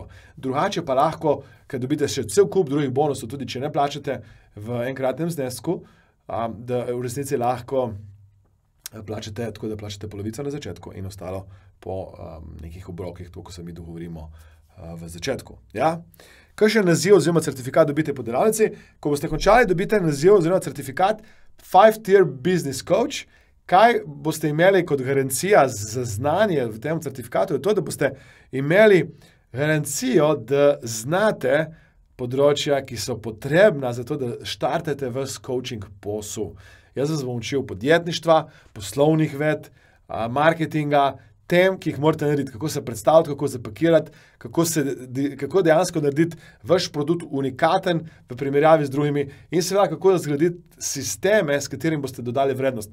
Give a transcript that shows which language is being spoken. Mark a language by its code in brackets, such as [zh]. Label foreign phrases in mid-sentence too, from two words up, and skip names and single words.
[sl] Drugače pa lahko, ker dobite še cel kup drugih bonusov, tudi če ne plačate v enkratnem znesku, da v resnici lahko plačate, tako da plačate polovico na začetku in ostalo po nekih obrokih, to, ko se mi dogovorimo v začetku. Ja? Kakšen naziv oziroma certifikat dobite po delavnici? Ko boste končali, dobite naziv oziroma certifikat 5- [en] tier business coach. [sl] Kaj boste imeli kot garancija za znanje v tem certifikatu? Je to, da boste imeli garancijo, da znate področja, ki so potrebna za to, da štartate vas coaching posel. Jaz vas bom učil podjetništva, poslovnih ved, marketinga, tem, ki jih morate narediti, kako se predstaviti, kako zapakirati, kako dejansko narediti vaš produkt unikaten v primerjavi z drugimi in seveda, kako zgraditi sisteme, s katerim boste dodali vrednost.